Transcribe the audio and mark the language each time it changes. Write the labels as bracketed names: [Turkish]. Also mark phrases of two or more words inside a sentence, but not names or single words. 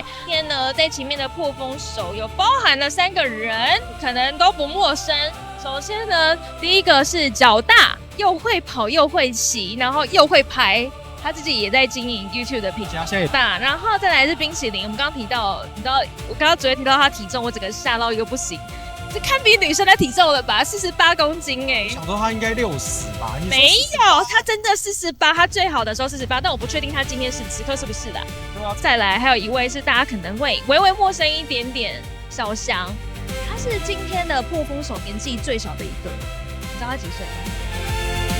[Chinese] 今天呢，在前面的破風手有包含了3個人，可能都不陌生。首先呢，第一個是腳大，又會跑又會騎，然後又會拍。他自己也在經營 YouTube 的頻道，然後再來是冰淇淋。我們剛剛提到，你知道，我剛剛昨天提到他體重，我整個嚇到一個不行，這堪比女生的體重了吧？48公斤我想說他應該60吧？沒有，他真的48，他最好的時候48，但我不確定他今天此刻是不是的。再來還有一位是大家可能會微微陌生一點點，小翔，他是今天的破風手年紀最小的一個，你知道他幾歲嗎？